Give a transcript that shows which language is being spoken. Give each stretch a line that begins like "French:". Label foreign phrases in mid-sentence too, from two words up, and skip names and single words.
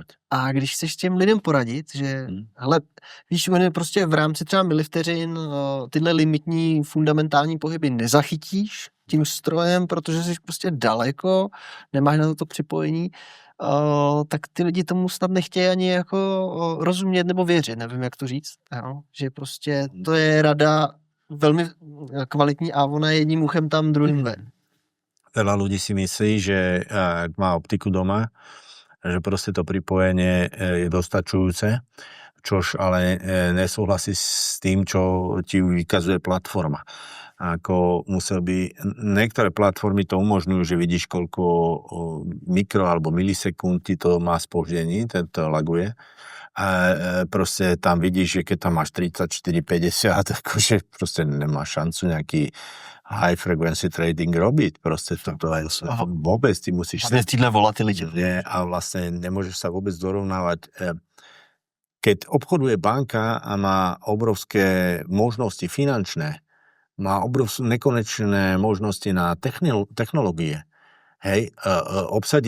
Czech: A když chceš těm lidem poradit, že hele, víš, oni prostě v rámci třeba milivteřin tyhle limitní fundamentální pohyby nezachytíš tím strojem, protože jsi prostě daleko, nemáš na to připojení, tak ty lidi tomu snad nechtějí ani jako rozumět nebo věřit, nevím, jak to říct. Jo? Že prostě to je rada velmi kvalitní a ona je jedním uchem tam, druhým ven.
Slovak: Veľa ľudí si myslí, že ak má optiku doma, že proste to pripojenie je dostačujúce, čož ale nesúhlasí s tým, čo ti vykazuje platforma. Ako musel by, niektoré platformy to umožňujú, že vidíš, koľko mikro alebo milisekúnd ti to má spoždení, to laguje. A proste tam vidíš, že keď tam máš 34-50, akože proste nemáš šancu nejaký
English: high frequency trading
Slovak: robiť. Proste to je vôbec, ty musíš...
Czech: A týhle volatility.
Slovak: A vlastne nemôžeš sa vôbec dorovnávať. Keď obchoduje banka a má obrovské možnosti finančné, má obrovské nekonečné možnosti na technológie, hej, obsadiť